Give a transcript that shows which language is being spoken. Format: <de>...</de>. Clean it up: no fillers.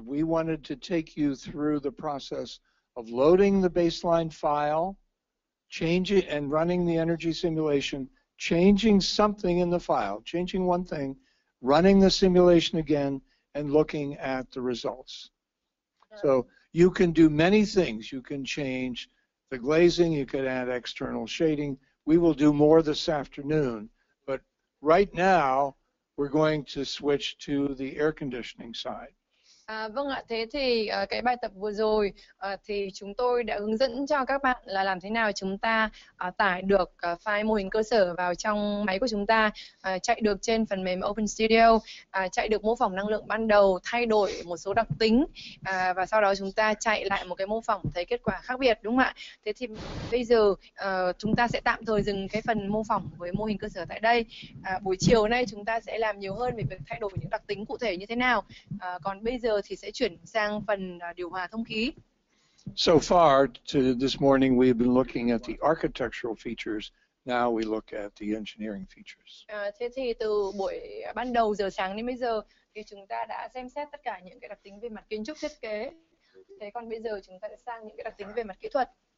<en>We wanted to take you through the process of loading the baseline file, changing and running the energy simulation, changing something in the file, changing one thing, running the simulation again, and looking at the results. So you can do many things. You can change the glazing, you could add external shading. We will do more this afternoon, but right now we're going to switch to the air conditioning side.</en> <vi>Vâng ạ, thế thì cái bài tập vừa rồi thì chúng tôi đã hướng dẫn cho các bạn là làm thế nào chúng ta tải được file mô hình cơ sở vào trong máy của chúng ta, chạy được trên phần mềm OpenStudio, chạy được mô phỏng năng lượng ban đầu, thay đổi một số đặc tính và sau đó chúng ta chạy lại một cái mô phỏng thấy kết quả khác biệt, đúng không ạ? Thế thì bây giờ chúng ta sẽ tạm thời dừng cái phần mô phỏng với mô hình cơ sở tại đây. Buổi chiều nay chúng ta sẽ làm nhiều hơn về việc thay đổi những đặc tính cụ thể như thế nào. Còn bây giờ thì sẽ chuyển sang phần điều hòa thông khí.</vi> <en>So far, to this morning, we've been looking at the architectural features. Now we look at the engineering features.</en> <vi>Thế thì từ buổi ban đầu giờ sáng đến bây giờ thì chúng ta đã xem xét tất cả những cái đặc tính về mặt kiến trúc thiết kế. Thế còn bây giờ chúng ta sẽ sang những cái đặc tính về mặt kỹ thuật.</vi>